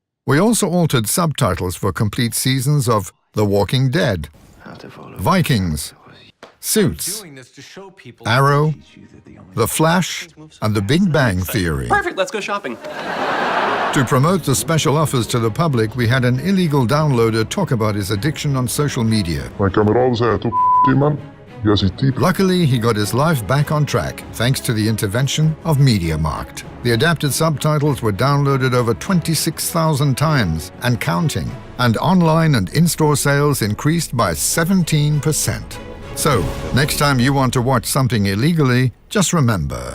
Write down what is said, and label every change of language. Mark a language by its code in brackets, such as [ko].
[en] We also altered subtitles for complete seasons of The Walking Dead, Vikings, Suits, Arrow, The Flash, and The Big Bang Theory. Perfect, let's go shopping. To promote the special offers to the public, we had an illegal downloader talk about his addiction on social media. [nl] Mijn kameraden zeiden toch, man, jij zit diep. [en] Luckily, he got his life back on track, thanks to the intervention of MediaMarkt. The adapted subtitles were downloaded over 26,000 times and counting, and online and in-store sales increased by 17%. So, next time you want to watch something illegally, just remember...